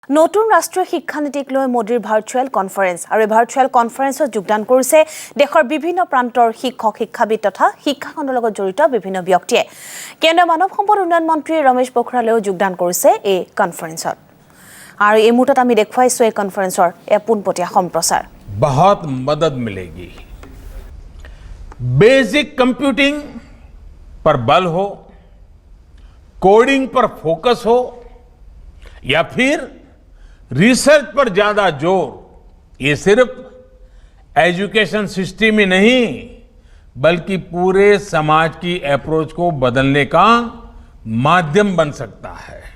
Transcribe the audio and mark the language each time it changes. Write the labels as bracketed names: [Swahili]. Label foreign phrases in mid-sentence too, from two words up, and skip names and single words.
[Assamese] নতুন ৰাষ্ট্ৰীয় শিক্ষানীতিক লৈ মোদীৰ [English] virtual conference [Assamese] আৰু ভাৰ্চুৱেল কনফাৰেন্সত যোগদান কৰিছে দেশৰ বিভিন্ন প্ৰান্তৰ শিক্ষক শিক্ষাবিদ তথা শিক্ষাখণ্ডৰ লগত জড়িত বিভিন্ন ব্যক্তিয়ে কেন্দ্ৰীয় মানৱ সম্পদ উন্নয়ন মন্ত্ৰী ৰমেশ পোখৰিয়ালেও যোগদান কৰিছে এই কনফাৰেন্সত আৰু এই মুহূৰ্তত আমি দেখুৱাইছো এই কনফাৰেন্সৰ পোনপটীয়া সম্প্ৰচাৰ [Hindi] बहुत मदद मिलेगी। [English] basic computing [Hindi] पर बल हो, कोडिंग पर फोकस हो या फिर रिसर्च पर ज्यादा जोर, ये सिर्फ [English] education system [Hindi] ही नहीं बल्कि पूरे समाज की अप्रोच को बदलने का माध्यम बन सकता है।